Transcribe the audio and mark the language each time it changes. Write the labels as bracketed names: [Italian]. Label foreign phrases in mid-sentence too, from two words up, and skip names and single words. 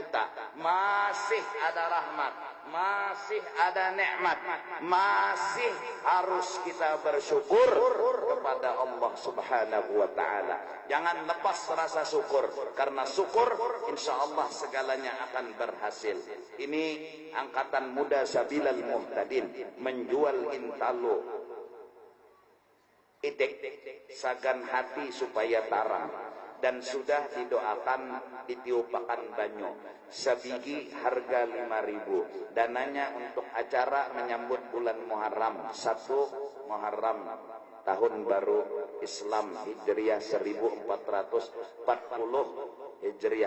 [Indonesian] Masih ada rahmat, masih ada nikmat, masih harus kita bersyukur kepada Allah [Arabic] Subhanahu wa ta'ala. [Indonesian] Jangan lepas rasa syukur, karena syukur insya Allah segalanya akan berhasil. [Banjar] Ini angkatan muda Sabilal Muhtadin menjual intalu idek sagan hati supaya tarang, dan sudah didoakan ditiupakan banyu sabigi harga 5.000. [Indonesian] dananya untuk acara menyambut bulan Muharram, 1 Muharram tahun baru Islam Hijriah 1440 Hijriah.